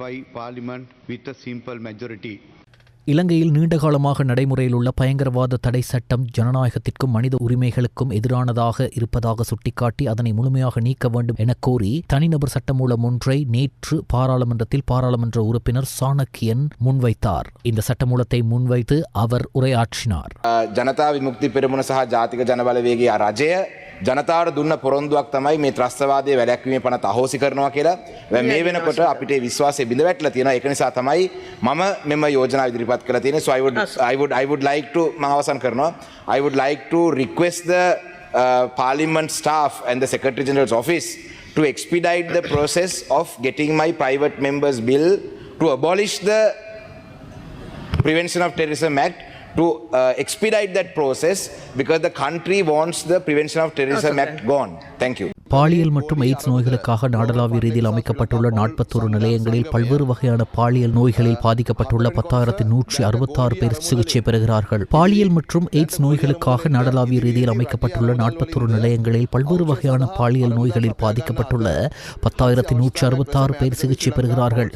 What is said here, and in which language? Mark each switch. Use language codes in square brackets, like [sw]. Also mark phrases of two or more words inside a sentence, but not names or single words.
[ta] இலங்கையில் நீண்டகாலமாக நடைமுறையில் உள்ள பயங்கரவாத தடை சட்டம் ஜனநாயகத்திற்கும் மனித உரிமைகளுக்கும் எதிரானதாக இருப்பதாக சுட்டிக்காட்டி அதனை முழுமையாக நீக்க வேண்டும் என கோரி தனிநபர் சட்டமூலம் ஒன்றை நேற்று பாராளுமன்றத்தில் பாராளுமன்ற உறுப்பினர் சாணக்கியன் முன்வைத்தார். இந்த சட்டமூலத்தை முன்வைத்து அவர் உரையாற்றினார். [si] ஜனதா விமுக்தி பெரமுன සහ ජාතික ජනබලවේගයේ රජය ජනතාවට දුන්න පොරොන්දුවක් තමයි මේ ත්‍රස්තවාදයේ වැළැක්වීමේ පනත අහෝසි කරනවා කියලා. මේ වෙනකොට අපිට විශ්වාසය බිඳ වැටලා තියෙනවා. ඒක නිසා තමයි මම මෙම යෝජනා ඉදිරිපත් කරලා තියෙන්නේ. [en] So I would like to [si] මම අවසන් කරනවා. [en] I would like to request the parliament staff and the secretary general's office to expedite the process of getting my private members bill to abolish the Prevention of Terrorism Act, to expedite that process because the country wants the Prevention of Terrorism Act gone. Thank you. [ta] பாலியல் மற்றும் எய்ட்ஸ் நோய்களுக்காக நாடளாவிய ரீதியில் அமைக்கப்பட்டுள்ள 41 நிலையங்களில் பல்வேறு வகையான பாலியல் நோய்களில் பாதிக்கப்பட்டுள்ள 10,166 பேர் சிகிச்சை பெறுகிறார்கள். பாலியல் மற்றும் எய்ட்ஸ் நோய்களுக்காக நாடளாவிய ரீதியில் அமைக்கப்பட்டுள்ள 41 நிலையங்களில் பல்வேறு வகையான பாலியல் நோய்களில் பாதிக்கப்பட்டுள்ள 10,166 பேர் சிகிச்சை பெறுகிறார்கள்.